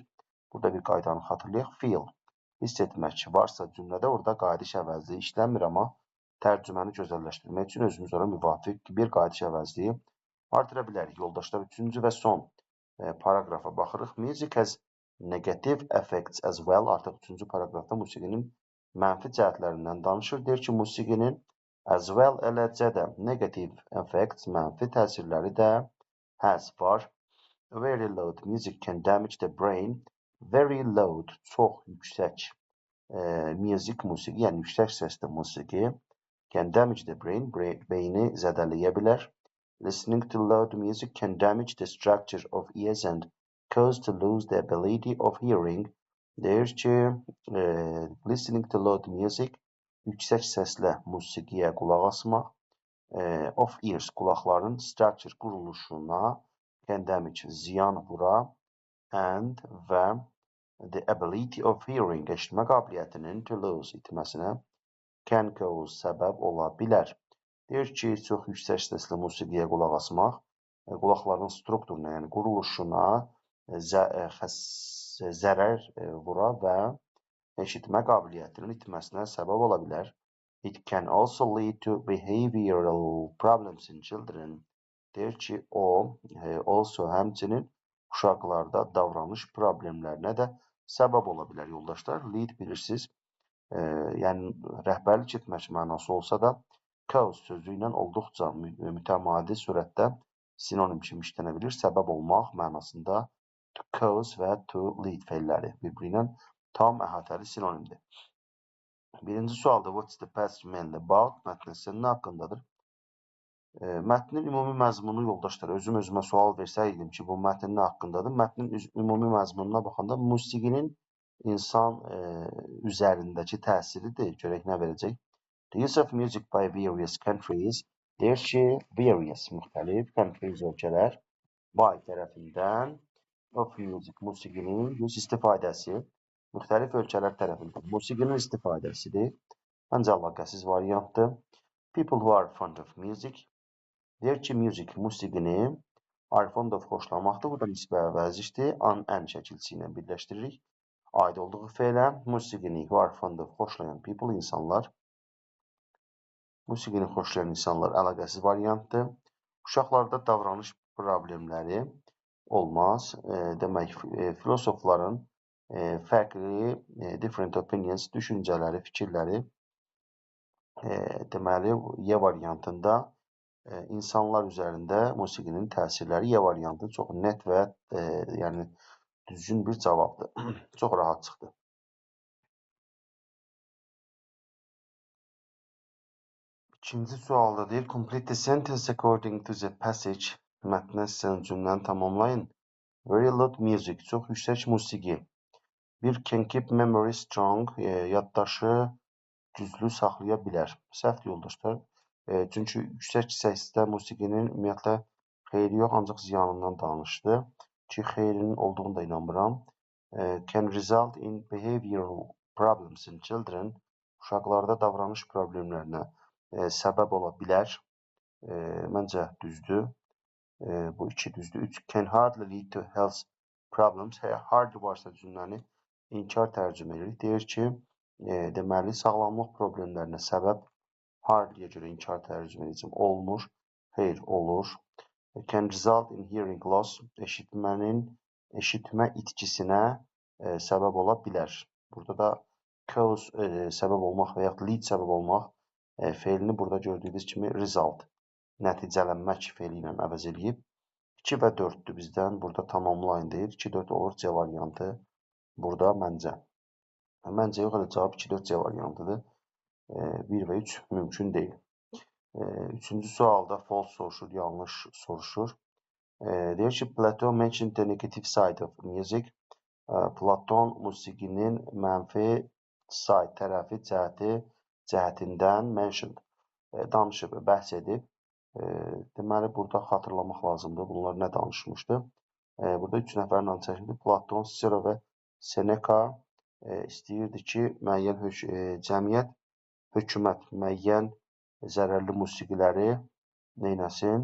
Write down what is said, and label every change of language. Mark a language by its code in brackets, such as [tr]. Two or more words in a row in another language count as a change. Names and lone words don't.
[az] Burada bir qaydanı xatırlayaq. Feel, hiss etmək varsa cümlədə orada qaydiş əvəzliyi işləmir, amma tərcüməni gözəlləşdirmək üçün özümüz ora müvafiq bir qaydiş əvəzliyi artıra bilərik. Yoldaşlar, üçüncü və son paragrafa baxırıq. [en] Music has negative effects as well. [az] Artıq üçüncü paragrafda musiqinin mənfi cəhətlərindən danışır. Deyir ki, musiqinin [en] as well [az] eləcə də [en] negative effects, [az] mənfi təsirləri də var. [en] Very loud music can damage the brain. Very loud, [az] çox yüksək musiqi, yəni yüksək səsli musiqi [en] can damage the brain, [az] beyni zədələyə bilər. [en] Listening to loud music can damage the structure of ears and cause to lose the ability of hearing. [az] Deyir ki, [en] listening to loud music, [az] yüksək səslə musiqiyə qulaq asmaq [en] of ears, [az] qulaqların structure quruluşuna [en] can damage, [az] ziyan vura and və [en] the ability of hearing, [az] eşitmə qabiliyyətinin [en] to lose, [az] itməsinə [en] can cause, [az] səbəb ola bilər. Deyir ki, çox yüksək səslə musiqiyə qulaq asmaq qulaqların strukturuna, yəni quruluşuna zərər vura və eşitmə qabiliyyətinin itməsinə səbəb ola bilər. [en] It can also lead to behavioral problems in children. [az] Deyir ki, also həmçinin uşaqlarda davranış problemlərinə də səbəb ola bilər, yoldaşlar. Lead bilirsiniz, yəni rəhbərlik etmək mənası olsa da, cause sözü ilə olduqca mütəmadi surətdə sinonim kimi işlənə bilir. Səbəb olmaq mənasında [en] to cause [az] və [en] to lead [az] feilləri bir-birinə tam əhatəli sinonimdir. Birinci sualda [en] what's the passage mainly about? [az] Mətn əsəri nə haqqındadır? Mətnin ümumi məzmunu, yoldaşlar, özümə sual versəydim ki, bu mətn nə haqqındadır? Mətnin ümumi məzmununa baxanda musiqinin insan üzərindəki təsiridir. Görək nə verəcək? [en] The use of music by various countries. [az] Deyir ki, various, müxtəlif countries, ölkələr by tərəfindən [en] of music, [az] musiqinin istifadəsi müxtəlif ölkələr tərəfindən musiqinin istifadəsidir. Məncə əlaqəsiz variantdır. [en] People who are fond of music. [az] Deyir ki, musiqini [en] are fond of [az] xoşlamaqdır. Bu da nisbə vəzişdir. Ən şəkilçi ilə birləşdiririk. Aid olduğu feylə musiqini [en] who are fond of [az] xoşlayan people, insanlar. Musiqini xoşlayan insanlar əlaqəsiz variantdır. Uşaqlarda davranış problemləri olmaz. Demək, filosofların fərqli [en] different opinions, [az] düşüncələri, fikirləri deməli, Y variantında insanlar üzərində musiqinin təsirləri Y variantı çox net və yəni düzgün bir cavabdır. Çox rahat çıxdı. İkinci sualda deyir, [en] complete the sentence according to the passage. [az] Mətnə sizin cümləni tamamlayın. [en] Very loud music, [az] çox yüksək musiqi. Bir [en] can keep memory strong, [az] yaddaşı güclü saxlaya bilər. Səhvdir, yoldaşlar. Çünki yüksək səsdə musiqinin ümumiyyətlə xeyri yox, ancaq ziyanından danışdı. Ki, xeyrinin olduğunu da inanmıram. [en] Can result in behavioral problems in children. [az] Uşaqlarda davranış problemlərinə səbəb ola bilər. Məncə düzdür. Bu iki düzdür. 3. [en] Can hardly lead to health problems. [az] Hardly varsa cümləni inkar tərcümə edirik. Deyir ki, deməli, sağlamlıq problemlərinə səbəb hardly'yə görə inkar tərcümə edəcəm. Olmur. Xeyr, olur. [en] Can result in hearing loss. [az] Eşitmə itkisinə səbəb ola bilər. Burada da cause səbəb olmaq və yaxud lead səbəb olmaq feilini burada gördüyünüz kimi result, nəticələnmək feili ilə əvəz edib. 2 və 4'dür bizdən. Burada tamamlayın deyir. 2, 4 olur C variantı. Burada məncə. Məncə yox, cavab 2, 4 C variantıdır. 1 və 3 mümkün deyil. Üçüncü sualda false soruşur, yanlış soruşur. Deyir ki, [en] Platon mentioned the negative side of music. [az] Platon musiqinin mənfi side, tərəfi, cəhətindən mentioned, danışıb, bəhs edib. Deməli, burada xatırlamaq lazımdır. Bunlar nə danışmışdı? Burada 3 nəfərin adı çəkildi. Platon, Cicero və Seneca istəyirdi ki, müəyyən cəmiyyət, hökumət müəyyən zərərli musiqiləri neynəsin?